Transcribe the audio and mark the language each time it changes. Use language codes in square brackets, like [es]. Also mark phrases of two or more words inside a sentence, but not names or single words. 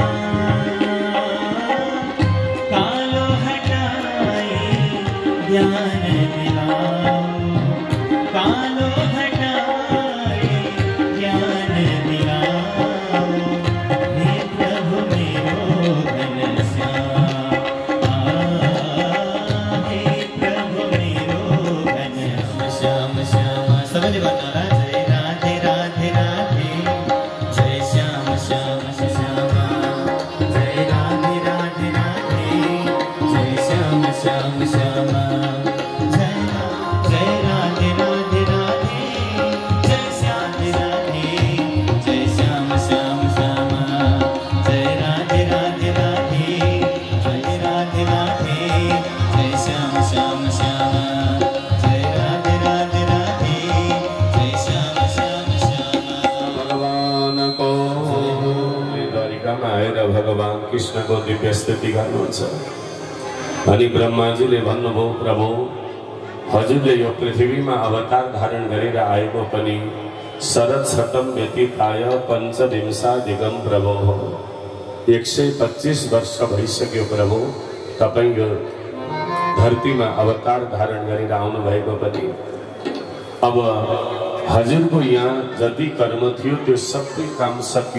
[ne] कालो हटाए ज्ञान दिलाओ कालो हटाए ज्ञान दिलाओ हे प्रभु मेरो घनश्याम हे प्रभु मेरो घनश्याम श्याम सबले भन्नु जय राधे राधे राधे जय श्याम श्याम श्याम जय राधे राधे राधे जय श्याम श्याम श्याम जय राधे राधे राधे जय श्याम राधे जय श्याम श्याम श्याम जय राधे राधे राधे जय राधे राधे जय श्याम श्याम श्याम जय राधे राधे राधे जय श्याम श्याम श्याम भगवान को द्वारिकामा आएर भगवान कृष्णको दिव्य स्तुति गर्नुहुन्छ। अनि ब्रह्माजीले भन्नुभयो प्रभु हजुरले यो पृथ्वीमा अवतार धारण गरेर आएको पनि [sa] शरद शतम व्यतीताय पञ्चविंशाधिकं [ne] प्रभु 125 वर्ष भइसक्यो प्रभु तपाईं यो धरतीमा अवतार धारण गरेर आउनु भएको पनि अब हजुरको यहाँ जति कर्म थियो त्यो सबै काम सकियो।